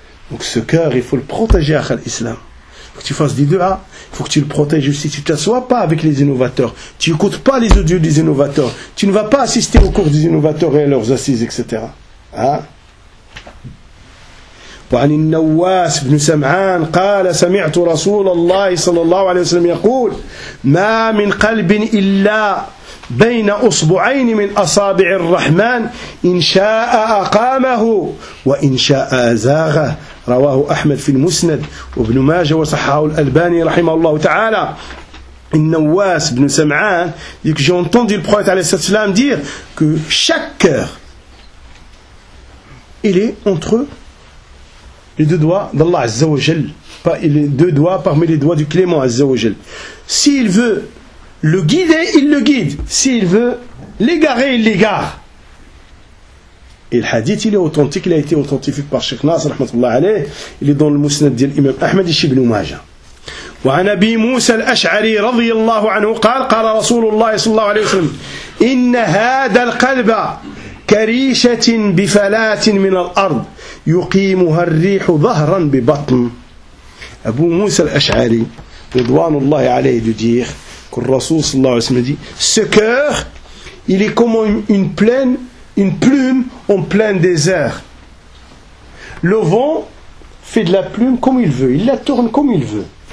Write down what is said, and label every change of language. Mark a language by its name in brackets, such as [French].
[French] Donc ce cœur il faut le protéger à l'islam. Il faut que tu fasses des dua, il faut que tu le protèges aussi. Tu ne t'assois pas avec les innovateurs. Tu n'écoutes pas les audios des innovateurs. Tu ne vas pas assister aux cours des innovateurs et à leurs assises, etc. [Arabic] وعن النواس بن سمعان قال سمعت رسول الله صلى الله عليه وسلم يقول ما من قلب إلا بين أصبعين من أصابع الرحمن إن شاء أقامه وإن شاء أزاغه. رواه أحمد في المسند وابن ماجه وصححه الألباني رحمه الله تعالى. النواس بن سمعان يقول [French] j'ai entendu le prophète [Arabic] عليه الصلاة والسلام [French] dire que chaque cœur il est entre les deux doigts d'Allah Azza wa Jal, les deux doigts parmi les doigts du Clément Azza wa Jal. S'il veut le guider, il le guide. S'il veut l'égarer, il l'égare. Et le hadith, il est authentique, il a été authentifié par Cheikh Nasr, rahmatullah alayh. Il est dans le Musnad d'Imam Ahmad ibn Majah. [Arabic] وعن أبي موسى الأشعري رضي الله عنه قال قال رسول الله صلى الله عليه وسلم إن هذا القلب كريشة بفلات من الأرض يقيمها الريح ظهرا ببطن. أبو موسى الأشعري رضوان الله عليه يقول [French] que le Rasoul sallallahu alayhi wa sallam dit ce cœur, il est comme une plume en plein désert. Le vent fait de la plume comme il veut, il la tourne comme il veut.